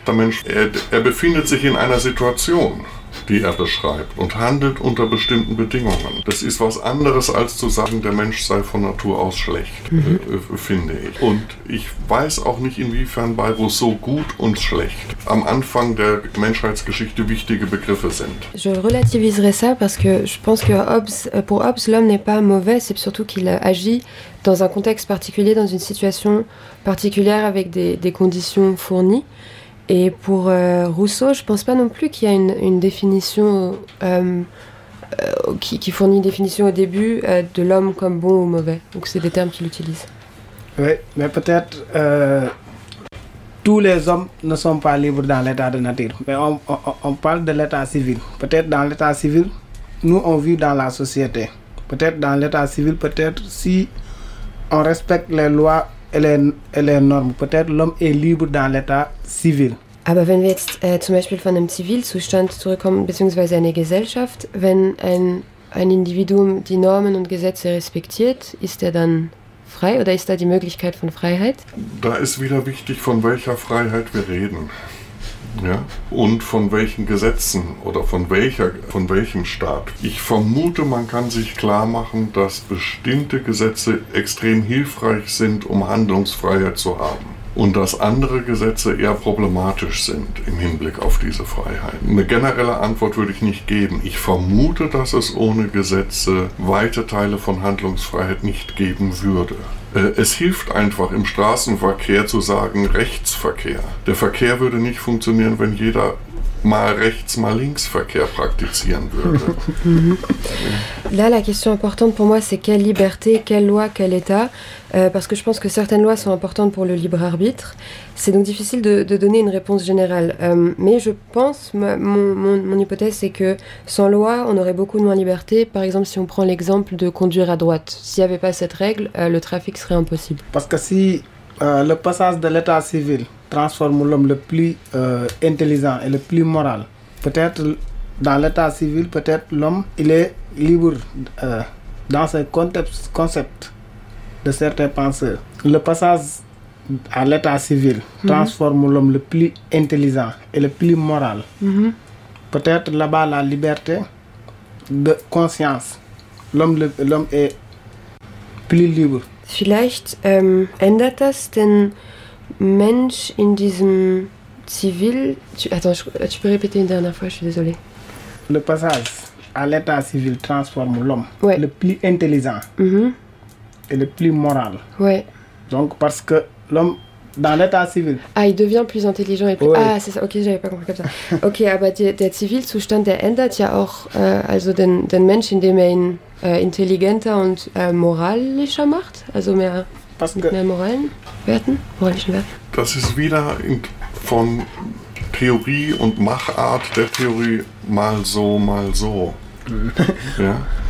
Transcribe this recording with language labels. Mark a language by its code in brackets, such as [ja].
[de] Der Mensch, er befindet sich in einer Situation, die er beschreibt und handelt unter bestimmten Bedingungen. Das ist was anderes als zu sagen, der Mensch sei von Natur aus schlecht, finde ich. Und ich weiß auch nicht, inwiefern bei Rousseau gut und schlecht am Anfang der Menschheitsgeschichte wichtige Begriffe sind. [fr] Je relativiserai ça parce que je pense que pour Hobbes, l'homme n'est pas mauvais, c'est surtout qu'il agit dans un contexte particulier, dans une situation particulière avec des conditions fournies. Et pour Rousseau, je ne pense pas non plus qu'il y a une définition qui fournit une définition au début de l'homme comme bon ou mauvais. Donc c'est des termes qu'il utilise. Oui, mais peut-être tous les hommes ne sont pas libres dans l'état de nature. Mais on parle de l'état civil. Peut-être dans l'état civil, nous on vit dans la société. Peut-être dans l'état civil, peut-être si on respecte les lois. Elle est norme. Peut-être l'homme est libre dans l'état civil. [de] Aber wenn wir jetzt zum Beispiel von einem Zivilzustand zurückkommen, beziehungsweise einer Gesellschaft, wenn ein Individuum die Normen und Gesetze respektiert, ist er dann frei oder ist da die Möglichkeit von Freiheit? Da ist wieder wichtig, von welcher Freiheit wir reden. Ja? Und von welchen Gesetzen oder von welchem Staat. Ich vermute, man kann sich klar machen, dass bestimmte Gesetze extrem hilfreich sind, um Handlungsfreiheit zu haben. Und dass andere Gesetze eher problematisch sind im Hinblick auf diese Freiheit. Eine generelle Antwort würde ich nicht geben. Ich vermute, dass es ohne Gesetze weite Teile von Handlungsfreiheit nicht geben würde. Es hilft einfach im Straßenverkehr zu sagen, Rechtsverkehr. Der Verkehr würde nicht funktionieren, wenn jeder mal rechts, mal links Verkehr praktizieren würde. [fr] Là, la question importante pour moi, c'est quelle liberté, quelle loi, quel État? Parce que je pense que certaines lois sont importantes pour le libre arbitre. C'est donc difficile de donner une réponse générale. Mais je pense, mon hypothèse, c'est que sans loi, on aurait beaucoup moins de liberté. Par exemple, si on prend l'exemple de conduire à droite, s'il n'y avait pas cette règle, le trafic serait impossible. Parce que si le passage de l'état civil transforme l'homme le plus intelligent et le plus moral, peut-être dans l'état civil, peut-être l'homme, il est libre dans ce concept de certains penseurs. Le passage à l'état civil transforme mm-hmm. l'homme le plus intelligent et le plus moral. Mm-hmm. Peut-être là-bas, la liberté de conscience, l'homme est plus libre. [de] Vielleicht ändert das den Mensch in diesem Zivil. [fr] Tu peux répéter une dernière fois, je suis désolée. Le passage à l'état civil transforme l'homme ouais. le plus intelligent mm-hmm. et le plus moral. Ouais. Donc, parce que l'homme, dans l'état civil. Ah, il devient plus intelligent et plus. Ouais. Ah, c'est ça, ok, j'avais pas compris comme ça. [de] Ok, aber der Zivilzustand, der ändert ja auch also den Mensch, indem er ihn intelligenter und moralischer macht, also mehr. Mehr moralischen Werten. Das ist wieder von Theorie und Machart der Theorie mal so, mal so. Ja?